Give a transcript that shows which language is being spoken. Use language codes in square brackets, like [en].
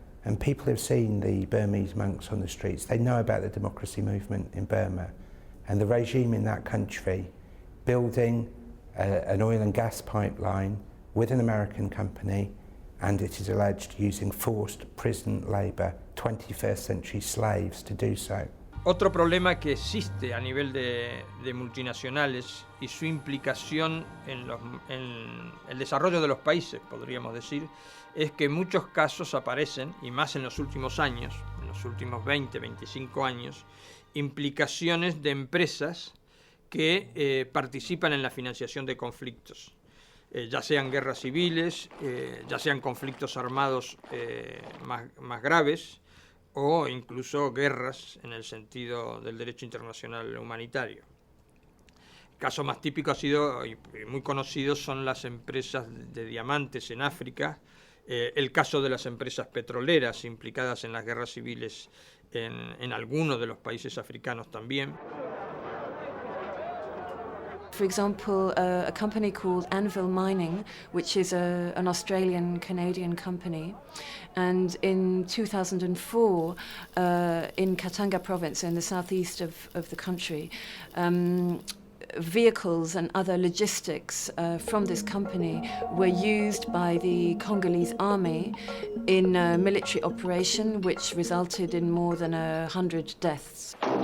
[en] And people have seen the Burmese monks on the streets. They know about the democracy movement in Burma. And the regime in that country building an oil and gas pipeline with an American company, and it is alleged using forced prison labour, 21st century slaves to do so. [es] Otro problema que existe a nivel de multinacionales y su implicación en el desarrollo de los países, podríamos decir, es que en muchos casos aparecen, y más en los últimos años, en los últimos 20, 25 años, implicaciones de empresas que participan en la financiación de conflictos, ya sean guerras civiles, ya sean conflictos armados más graves, o incluso guerras en el sentido del derecho internacional humanitario. El caso más típico ha sido, y muy conocido, son las empresas de diamantes en África, el caso de las empresas petroleras implicadas en las guerras civiles en algunos de los países africanos también. [en] For example, a company called Anvil Mining, which is an Australian-Canadian company. And in 2004, in Katanga province, in the southeast of the country, vehicles and other logistics from this company were used by the Congolese army in a military operation which resulted in more than 100 deaths.